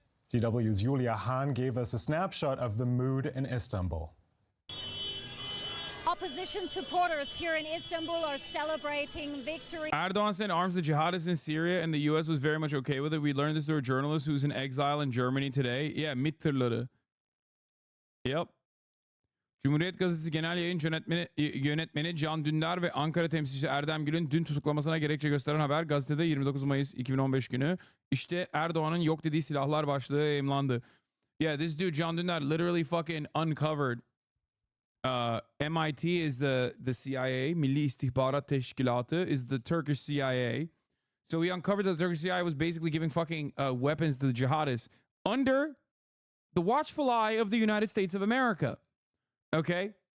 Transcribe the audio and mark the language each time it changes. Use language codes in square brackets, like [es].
[en] DW's Julia Hahn gave us a snapshot of the mood in Istanbul. Opposition supporters here in Istanbul are celebrating victory. Erdogan sent arms to jihadists in Syria, and the U.S. was very much okay with it. We learned this through a journalist who's in exile in Germany today. [tr] Yeah, MİT tırları. Yep. Cumhuriyet Gazetesi Genel Yayın Yönetmeni Can Dündar ve Ankara temsilcisi Erdem Gül'ün dün tutuklamasına gerekçe gösteren haber gazetede 29 Mayıs 2015 günü. İşte Erdoğan'ın yok dediği silahlar başlığı yayımlandı. [en] Yeah, this dude Can Dündar literally fucking uncovered. MIT is the CIA, Milli İstihbarat Teşkilatı is the Turkish CIA. So he uncovered that the Turkish CIA was basically giving fucking weapons to the jihadists under the watchful eye of the United States of America. Okay?